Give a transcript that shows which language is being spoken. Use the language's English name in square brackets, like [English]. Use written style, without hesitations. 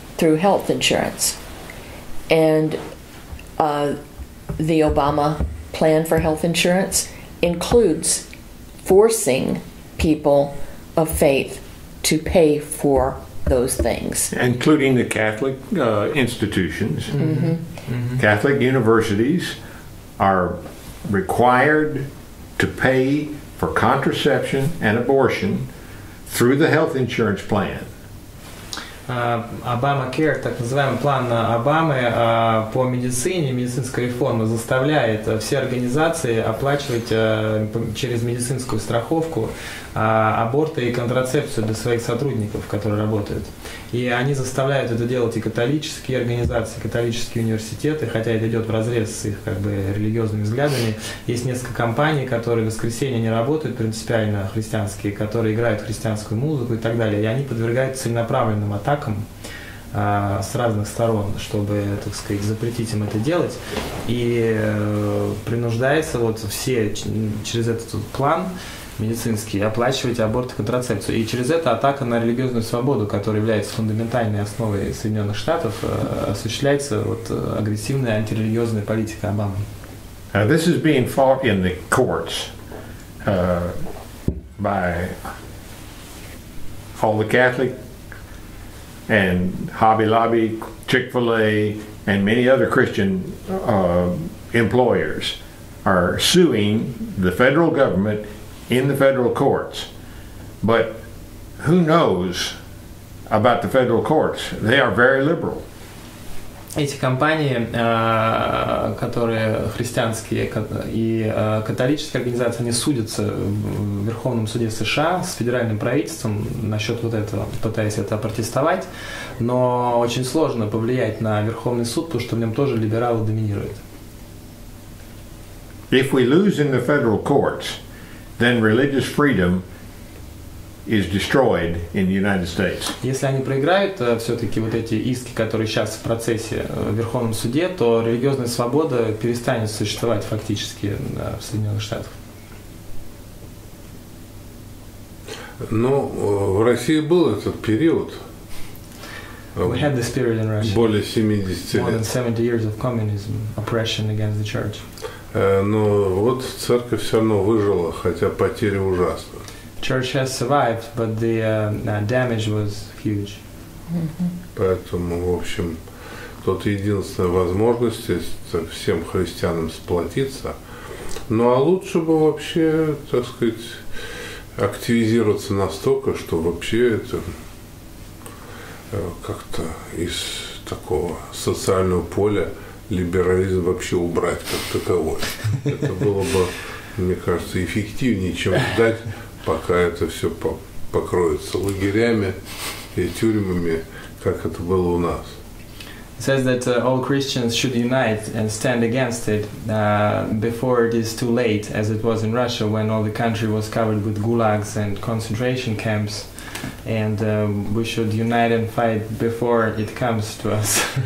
[English] Through health insurance. And the Obama plan for health insurance includes forcing people of faith to pay for those things. Including the Catholic institutions. Mm-hmm. Mm-hmm. Catholic universities are required to pay for contraception and abortion through the health insurance plan. [Russian] Obamacare, так называемый план Обамы по медицине, медицинской реформе заставляет все организации оплачивать через медицинскую страховку аборты и контрацепцию для своих сотрудников, которые работают. И они заставляют это делать и католические организации, католические университеты, хотя это идет вразрез с их религиозными взглядами. Есть несколько компаний, которые в воскресенье не работают принципиально христианские, которые играют христианскую музыку и так далее. И они подвергаются целенаправленным атакам с разных сторон, чтобы, так сказать, запретить им это делать. И принуждается вот все через этот план медицинский оплачивать аборт и контрацепцию. И через это атака на религиозную свободу, которая является фундаментальной основой Соединенных Штатов, осуществляется вот агрессивная антирелигиозная политика Обамы. [English] This is being fought in the courts by all the Catholic and Hobby Lobby, Chick-fil-A, and many other Christian employers are suing the federal government in the federal courts. But who knows about the federal courts? They are very liberal. [Russian] Эти компании, которые христианские и католические организации, они судятся в Верховном суде США с федеральным правительством насчет вот этого, пытаясь это опротестовать, но очень сложно повлиять на Верховный суд, потому что в нем тоже либералы доминируют. [English] If we lose in the federal courts, then religious freedom is destroyed in the United States. [Russian] Если они проиграют все-таки вот эти иски, которые сейчас в процессе в Верховном суде, то религиозная свобода перестанет существовать фактически в Соединенных Штатах. Ну, в России был этот период. [English] We had this period in Russia. [Russian] Более 70 лет. [English] More than 70 years of communism, oppression against the church. [Russian] Но вот церковь все равно выжила, хотя потери ужасны. [English] Church has survived, but the damage was huge. [Russian] Поэтому, в общем, тут единственная возможность это всем христианам сплотиться. Ну а лучше бы вообще, так сказать, активизироваться настолько, что вообще это как-то из такого социального поля либерализм вообще убрать как таковой. Это было бы, мне кажется, эффективнее, чем ждать, пока это все покроется лагерями и тюрьмами, как это было у нас. [English] It says that all Christians should unite and stand against it before it is too late, as it was in Russia when all the country was covered with gulags and concentration camps. And we should unite and fight before it comes to us.